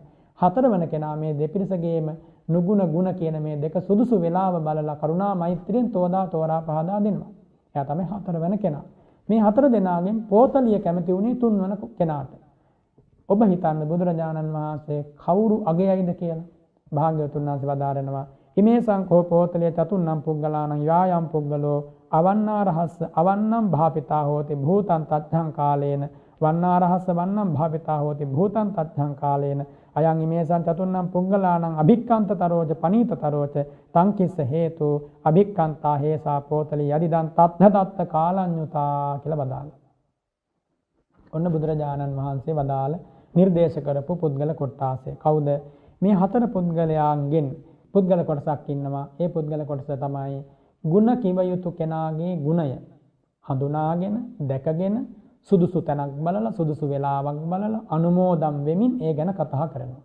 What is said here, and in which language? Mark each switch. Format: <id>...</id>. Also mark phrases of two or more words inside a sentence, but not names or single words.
<si>හතරවන කෙනා මේ දෙපිරිසගේම නුගුණ ගුණ කියන මේ දෙක සුදුසු වෙලාව බලලා කරුණා මෛත්‍රියෙන් තෝරා පහදා දෙනවා. එයා තමයි හතරවන කෙනා. මේ හතර දෙනාගෙන් පෝතලිය කැමති වුණේ තුන්වන කෙනාට. ඔබ හිතන්න බුදුරජාණන් වහන්සේ කවුරු අගයයිද කියලා. භාග්‍යවතුන් වහන්සේ වදාරනවා</si> <pi>ඉමේ සංකෝ පෝතලිය චතුන්නම් පුද්ගලාණං යායම් පුද්ගලෝ අවන්නාරහස්ස අවන්නම් භාපිතා හෝති භූතං තච්ඡං කාලේන වන්නාරහස්ස වන්නම් භාපිතා හෝති භූතං තච්ඡං කාලේන අයං ඉමේසං චතුන්නම් පුද්ගලාණං අභික්ඛන්තතරෝච පනීතතරෝච තං කිස්ස හේතු අභික්ඛන්තා හේසා පෝතලිය යදිදං තත්ථදත්ත කාලඤ්ඤුතා</pi> <si>කියලා වදාළා. ඔන්න බුදුරජාණන් වහන්සේ වදාළ නිර්දේශ කරපු පුද්ගල කොටාසේ කවුද? මේ හතර පුද්ගලයන්ගෙන් පුද්ගල කොටසක් ඉන්නවා. ඒ පුද්ගල කොටස තමයි ගුණ කිව යුතු කෙනාගේ ගුණය හඳුනාගෙන දැකගෙන සුදුසු තැනක් බලලා සුදුසු වෙලාවක් බලලා අනුමෝදම් වෙමින් ඒ ගැන කතා කරනවා.</si>